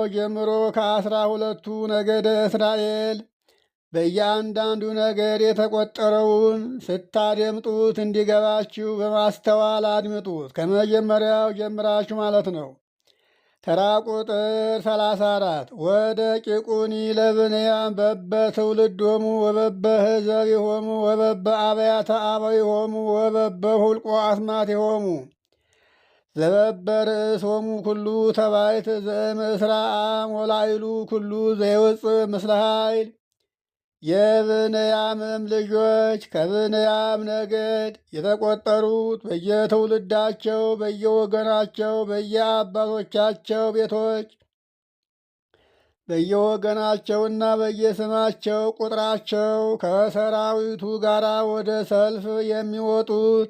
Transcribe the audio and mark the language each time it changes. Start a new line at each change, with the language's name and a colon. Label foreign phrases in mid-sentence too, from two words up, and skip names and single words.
Amharic: ጀምሮ ከ12ቱ ነገደ እስራኤል በእያንዳንዱ ነገድ የተቆጠረውን ስታደምጡት እንዲገባችሁ በማስተዋል አድምጡት። ከመጀመሪያው ጀምራችሁ ማለት ነው። ተራ ቁጥር 34
Geez: ወደ ቂቁኒ ለብንያም በበትውልዶሙ ወበበህዘቢሆሙ ወበበአብያተ አበዊሆሙ ወበበሁልቆ አስማቲሆሙ ዘበበርእሶሙ ኩሉ ተባይት ዘእምስራ አም ወላዕሉ ኩሉ ዘይወፅእ ምስለ ኃይል።
Amharic: የብንያምም ልጆች ከብንያም ነገድ የተቆጠሩት በየትውልዳቸው በየወገናቸው በየአባቶቻቸው ቤቶች በየወገናቸውና በየስማቸው ቁጥራቸው ከሰራዊቱ ጋር ወደ ሰልፍ የሚወጡት